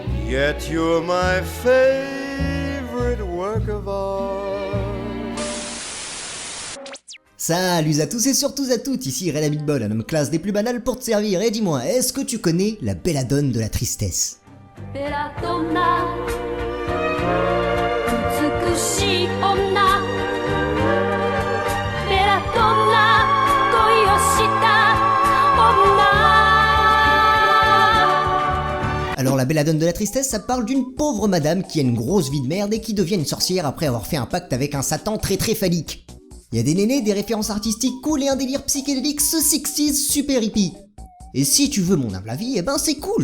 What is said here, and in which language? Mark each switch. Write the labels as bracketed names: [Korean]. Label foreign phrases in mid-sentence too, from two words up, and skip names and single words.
[English] Yet you're my favorite work of art. [French] Salut à tous et surtout à toutes, ici Red Habitbol, un homme classe des plus banals pour te servir. Et dis-moi, est-ce que tu connais la belladone de la tristesse? [Japanese] Belladonna, 美しい女。Belladonna, 恋をした女。 [French] Alors la belladone de la tristesse, ça parle d'une pauvre madame qui a une grosse vie de merde et qui devient une sorcière après avoir fait un pacte avec un satan très phallique. Il y a des nénés, des références artistiques cool et un délire psychédélique ce 60s super hippie. Et si tu veux mon humble avis, eh ben c'est cool.